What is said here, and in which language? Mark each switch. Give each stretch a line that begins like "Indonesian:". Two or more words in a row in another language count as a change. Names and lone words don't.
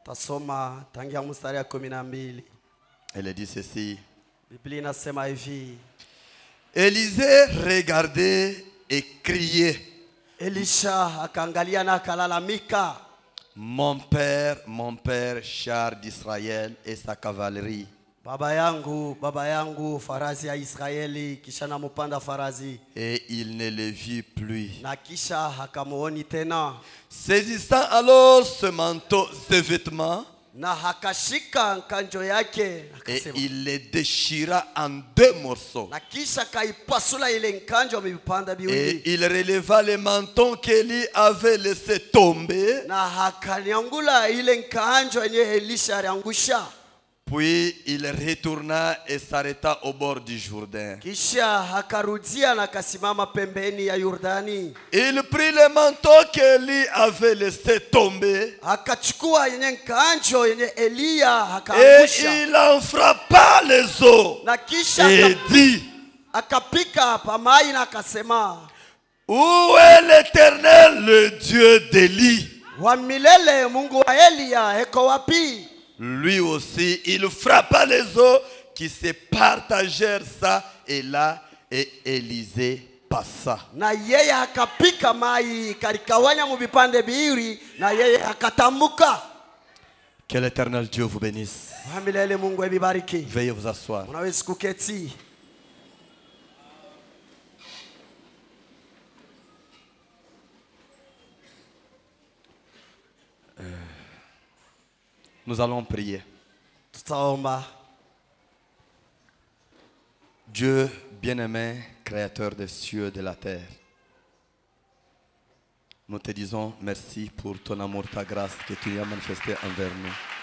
French: Elle dit ceci. Élisée regardait et criait. Mon père, char d'Israël et sa cavalerie.
Swahili: Baba yangu, farazi ya Israeli, kisha namupanda farazi.
French: Et il ne le vit plus.
Swahili: Na kisha hakamuoni tena.
French: Saisissant alors ce manteau, ce vêtement,
Swahili: na hakashika nkanjo yake,
French: et il les déchira en 2 morceaux.
Swahili: Na kisha kaipasula ile nkanjo mipanda biwili.
French: Et il releva le menton qu'Élie avait laissé tomber.
Swahili: Na hakanyangula ile nkanjo yenye Elisha aliangusha.
French: Puis il retourna et s'arrêta au bord du Jourdain.
Swahili: Kisha hakarudia na kasimama pembeni ya Yordani.
French: Il prit le manteau qu'Élie avait laissé tomber.
Swahili: Hakachukua yenye nkanjo yenye Elia
French: Et
Swahili: hakaangusha.
French: il en frappa les eaux.
Swahili: Na kisha
French: Et dit,
Swahili: akapika pamai na akasema,
French: où est l'Éternel, le Dieu d'Élie?
Swahili: wa milele Mungu wa Elia eko wapi?
French: Lui aussi, il frappa les eaux qui se partagèrent ça et là, et Élisée passa.
Swahili: Na yeye akapika mai kalikawanya mu vipande biwili na yeye akatambuka.
French: Que l'Éternel Dieu vous bénisse.
Swahili: Wa milele Mungu ebibariki.
French: Veuillez vous asseoir.
Swahili: Unaweza kuketi.
French: Nous allons prier.
Swahili: Tutaomba.
French: Dieu bien-aimé, créateur des cieux et de la terre, nous te disons merci pour ton amour, ta grâce que tu as manifesté envers nous.